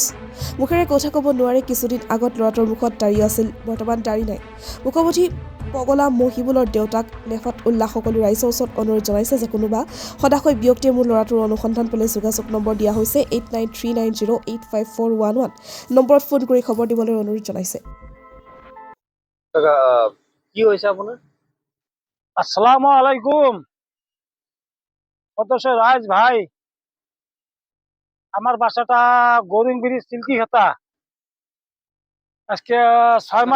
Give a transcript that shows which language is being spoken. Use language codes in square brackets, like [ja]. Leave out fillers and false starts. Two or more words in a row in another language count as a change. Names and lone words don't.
[as] মুখেৰে কথা ক'ব নোৱাৰে কিছুদিন আগত ল'ৰাটোৰ মুখত দাড়ি আছিল, বৰ্তমান দাড়ি নাই। মুখবধী পগলা মহিবুলৰ দেউতাক নেফাত উল্লাহ সকলো ৰাইজৰ ওচৰত অনুৰোধ জনাইছে যে কোনোবা সদাশয় ব্যক্তিয়ে মোৰ ল'ৰাটোৰ অনুসন্ধান পালে যোগাযোগ নম্বৰ দিয়া হৈছে 8939085411 নম্বৰত ফোন কৰি খবৰ দিবলৈ অনুৰোধ জনাইছে। [bn] কি হয়েছে আপনার? আসসালামু আলাইকুম সদস্য রাজ ভাই, আমার বাসাটা গৌরিংবিড়ি সিল্কি খাতা। আজকে 6 মাস।